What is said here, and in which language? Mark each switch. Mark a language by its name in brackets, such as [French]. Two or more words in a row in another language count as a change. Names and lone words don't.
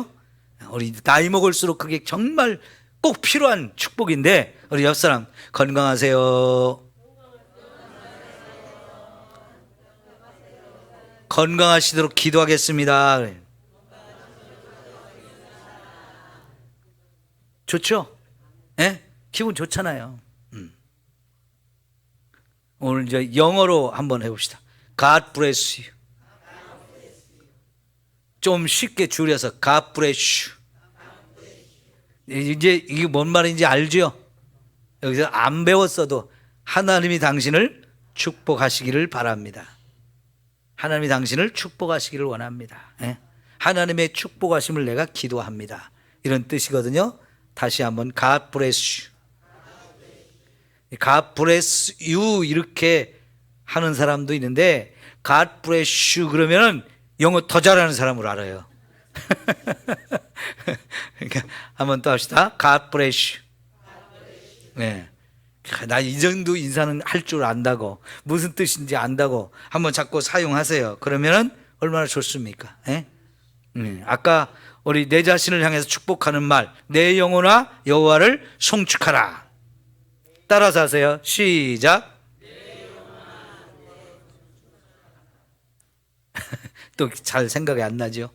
[Korean] 우리 나이 먹을수록 그게 정말 꼭 필요한 축복인데 우리 옆사람 건강하세요, 건강하시도록 기도하겠습니다. 좋죠? 예? 기분 좋잖아요. 오늘 이제 영어로 한번 해봅시다. [English] God bless you. [Korean] 좀 쉽게 줄여서 [English] God bless you. [Korean] 이제 이게 뭔 말인지 알죠? 여기서 안 배웠어도 하나님이 당신을 축복하시기를 바랍니다. 하나님이 당신을 축복하시기를 원합니다. 예? 하나님의 축복하심을 내가 기도합니다. 이런 뜻이거든요. 다시 한번 [English] God bless you. God bless you [Korean] 이렇게 하는 사람도 있는데 [English] God bless you [Korean] 그러면은 영어 더 잘하는 사람으로 알아요. 그러니까 한번 또 합시다. [English] God bless you. [Korean] 네. 나 이 정도 인사는 할 줄 안다고 무슨 뜻인지 안다고 한번 자꾸 사용하세요. 그러면은 얼마나 좋습니까? 네? 아까 우리 내 자신을 향해서 축복하는 말, 내 영혼아 여호와를 송축하라. 따라서 하세요. 시작. 또 잘 생각이 안 나죠.